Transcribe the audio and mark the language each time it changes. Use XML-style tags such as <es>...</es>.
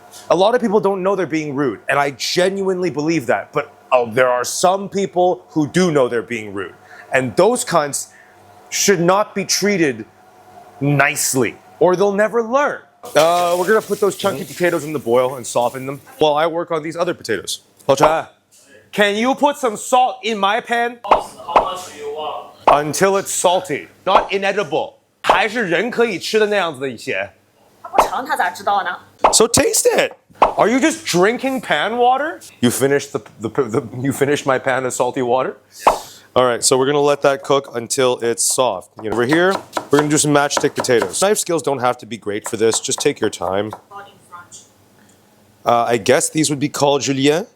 <en>A lot of people don't know they're being rude, and I genuinely believe that, but there are some people who do know they're being rude, and those cunts should not be treated nicely, or they'll never learn. We're gonna put those chunky potatoes in the boil and soften them while I work on these other potatoes. Can you put some salt in my pan? How much do you want? Until it's salty, not inedible.</en> <zh>还是人可以吃的那样子的一些。他不尝他咋知道呢？</zh> <en>So taste it. Are you just drinking pan water? You finished you finished my pan of salty water? All right, so we're gonna let that cook until it's soft. Over here, we're gonna do some matchstick potatoes. Knife skills don't have to be great for this. Just take your time. I guess these would be called julienne.</en>